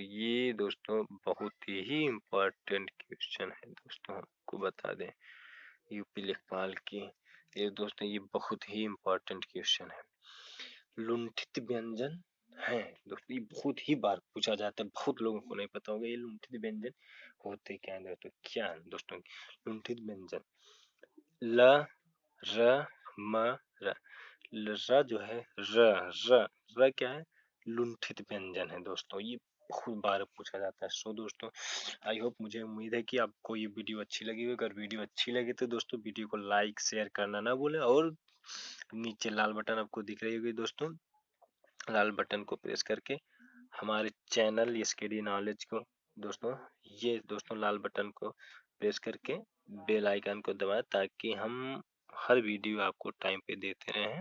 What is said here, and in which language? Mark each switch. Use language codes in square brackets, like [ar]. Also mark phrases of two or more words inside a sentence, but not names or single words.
[hi] ये दोस्तों बहुत ही [en] important question [hi] है दोस्तों, आपको बता दें यूपी लेखपाल की, ये दोस्तों ये बहुत ही [en] important question [hi] है। लुंठित व्यंजन है दोस्तों, ये बहुत ही बार पूछा जाता है, बहुत लोगों को नहीं पता होगा ये लुंठित व्यंजन होते क्या है दोस्तों। क्या है दोस्तों लुंठित व्यंजन? ल, र, म, र, र जो है, र क्या है? लुंठित व्यंजन है दोस्तों, ये बहुत बार पूछा जाता है। [en] so दोस्तों I hope, [hi] मुझे उम्मीद है कि आपको ये वीडियो अच्छी लगी होगी। अगर वीडियो अच्छी लगी तो दोस्तों वीडियो को लाइक शेयर करना ना भूलें, और नीचे लाल बटन आपको दिख रही होगी दोस्तों, लाल बटन को प्रेस करके हमारे चैनल एसकेडी नॉलेज को दोस्तों, ये दोस्तों लाल बटन को प्रेस करके [en] bell icon [hi] को दबाएं, ताकि हम हर वीडियो आपको टाइम पे देते रहें।